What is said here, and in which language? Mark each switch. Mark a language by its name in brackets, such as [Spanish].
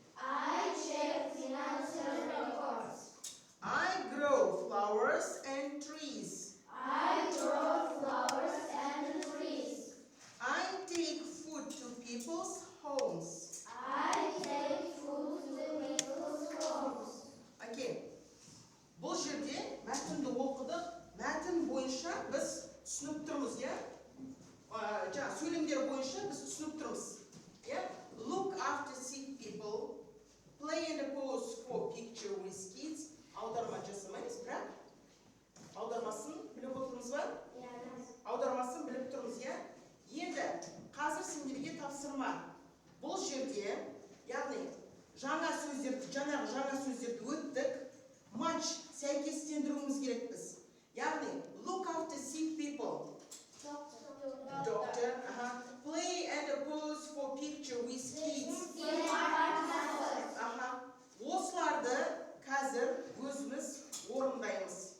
[English] I check financial reports. I grow flowers and trees. I grow flowers and trees. I take food to people's homes. I take food to people's homes. [Kazakh] Окей. Бұл жерде мәтінді оқыдық. Мәтін бойынша біз түсініп тұрмыз, иә? Жаңа сөйлемдер бойынша біз түсініп тұрмыз. [English] Yeah? Look after sick people. Play and pose for picture with kids. [Kazakh] Аударма жасамаймыз, бірақ аудармасын біліп отырмыз ба? Аудармасын біліп тұрмыз, иә? Енді қазір сендерге тапсырма. Бұл жерде, яғни жаңа сөздерді өттік. Матч сәйкестендіруіміз керек біз. [English] Яғни look after sick people. Doctor. Play and pose for picture with kids. [Kazakh] Осыларды қазір өзіміз орындаймыз.